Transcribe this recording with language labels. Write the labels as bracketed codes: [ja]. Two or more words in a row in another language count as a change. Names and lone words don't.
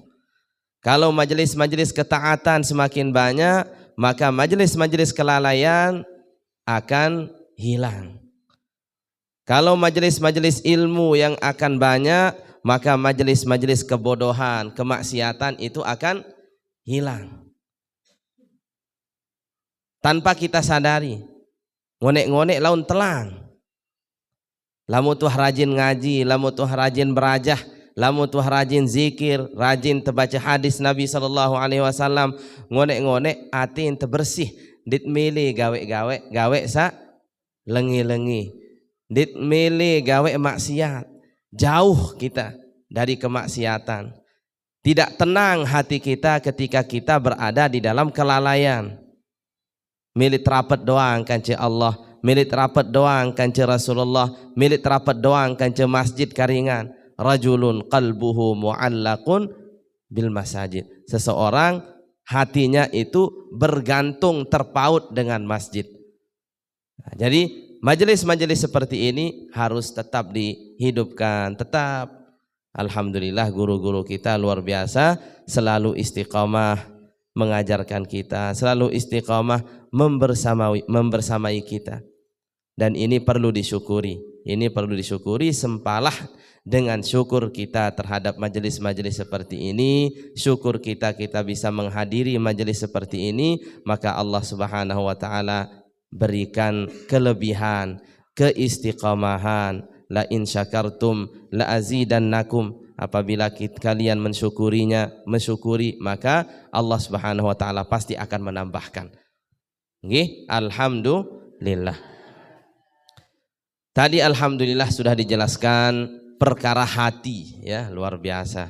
[id] Kalau majelis-majelis ketaatan semakin banyak, maka majelis-majelis kelalaian akan hilang. Kalau majelis-majelis ilmu yang akan banyak, maka majelis-majelis kebodohan, kemaksiatan itu akan hilang. Tanpa kita sadari, [sas] ngonek-ngonek laun telang. Lamu tuh rajin ngaji, lamu tuh rajin berajah, lamu tuh rajin zikir, rajin terbaca hadis Nabi [ar] sallallahu alaihi wasallam, [sas] ngonek-ngonek atin terbersih, dit milih gawe sa lengi-lengi, dit milih gawe maksiat, [id] jauh kita dari kemaksiatan. Tidak tenang hati kita ketika kita berada di dalam kelalaian. [sas] Milik rapat doang kanci Allah, milik rapat doang kanci Rasulullah, milik rapat doang kanci masjid karingan. [ar] Rajulun qalbuhu mu'allaqun bil masajid. [id] Seseorang hatinya itu bergantung terpaut dengan masjid. Nah, jadi majelis-majelis seperti ini harus tetap dihidupkan, tetap. Alhamdulillah guru-guru kita luar biasa, selalu istiqamah mengajarkan kita, selalu istiqamah membersamai kita. Dan ini perlu disyukuri. Ini perlu disyukuri, sempalah dengan syukur kita terhadap majelis-majelis seperti ini, syukur kita bisa menghadiri majelis seperti ini, maka Allah [ar] Subhanahu wa taala [id] berikan kelebihan, keistiqamahan. [ar] La in syakartum la azidannakum. [id] Apabila kalian mensyukuri, maka Allah [ar] Subhanahu wa taala [id] pasti akan menambahkan. Nggih, alhamdulillah. Tadi alhamdulillah sudah dijelaskan perkara hati, ya, luar biasa.